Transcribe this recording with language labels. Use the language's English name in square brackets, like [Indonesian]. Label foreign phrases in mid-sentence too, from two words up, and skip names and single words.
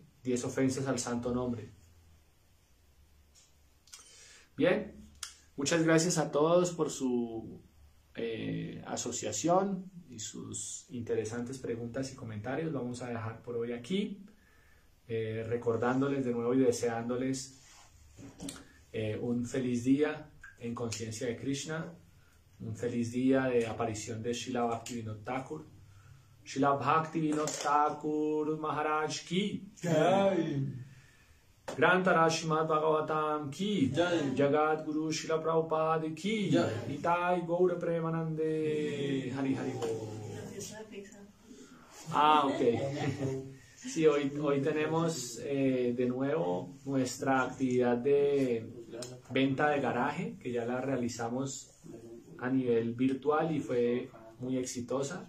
[Spanish] 10 ofensas al santo nombre. Bien, muchas gracias a todos por su asociación y sus interesantes preguntas y comentarios. Vamos a dejar por hoy aquí, recordándoles de nuevo y deseándoles un feliz día en conciencia de Krishna, un feliz día de aparición de Srila Bhaktivinoda Thakur, Srila Bhakti Vinod Thakur Maharaj ki Jai. Grantara Srimad Bhagavatam ki Jai. Jagat Guru Srila Prabhupada ki Jai. Nitai Gaura Premanande Hari Hari Bo. Ok. Sí, hoy tenemos de nuevo nuestra actividad de venta de garaje, que ya la realizamos a nivel virtual y fue muy exitosa.